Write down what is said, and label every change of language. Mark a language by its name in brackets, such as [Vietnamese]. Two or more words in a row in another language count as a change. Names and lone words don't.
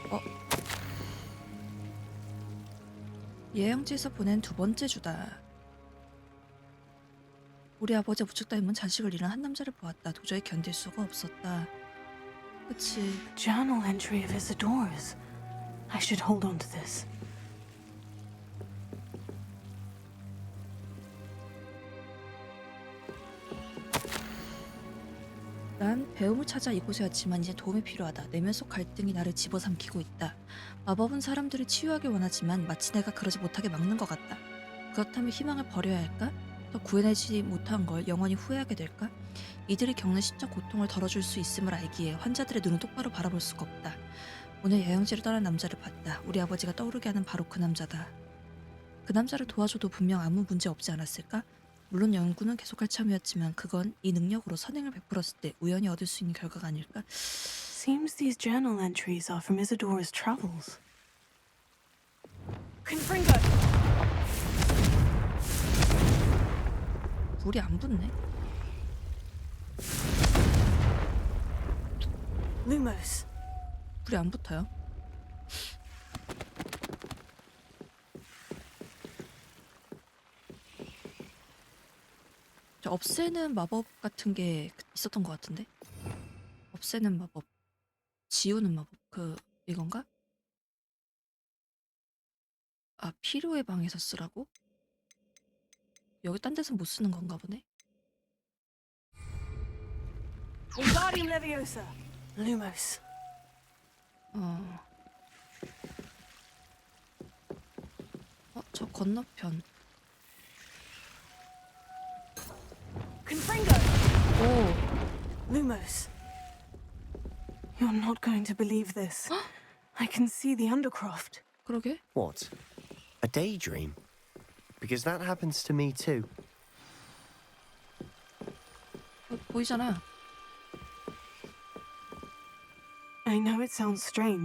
[Korean] 예영지에서 보낸 두 번째 주다. 우리 아버지 우측 닮은 자식을 잃은 한 남자를 보았다. 도저히 견딜 수가 없었다. 그치. [English] Journal entry of Isadora's. I should hold on to this. [Korean] 난 배움을 찾아 이곳에 왔지만 이제 도움이 필요하다. 내면 속 갈등이 나를 집어삼키고 있다. 마법은 사람들을 치유하길 원하지만 마치 내가 그러지 못하게 막는 것 같다. 그렇다면 희망을 버려야 할까? 더 구해내지 못한 걸 영원히 후회하게 될까? 이들이 겪는 심적 고통을 덜어줄 수 있음을 알기에 환자들의 눈을 똑바로 바라볼 수가 없다. 오늘 여행지를 떠난 남자를 봤다. 우리 아버지가 떠오르게 하는 바로 그 남자다. 그 남자를 도와줘도 분명 아무 문제 없지 않았을까? 물론 연구는 계속할 참이었지만 그건 이 능력으로 선행을 베풀었을 때 우연히 얻을 수 있는 결과가 아닐까? [English] Seems these journal entries are from Isadora's travels. Confringo! [Korean] 불이 안 붙네. Lumos. 불이 안 붙어요. 저 없애는 마법 같은 게 있었던 것 같은데? 없애는 마법, 지우는 마법, 이건가? 아, 필요의 방에서 쓰라고? 여기 딴 데서 못 쓰는 건가 보네? Wingardium Leviosa. Lumos. 저 건너편. Confringo! 오, Lumos. [English] You're not going to believe this. I can see the Undercroft. [Korean] 그러게? [English] What? A daydream? Because that happens to me too. [Korean] 보이잖아. [English] I know it sounds strange.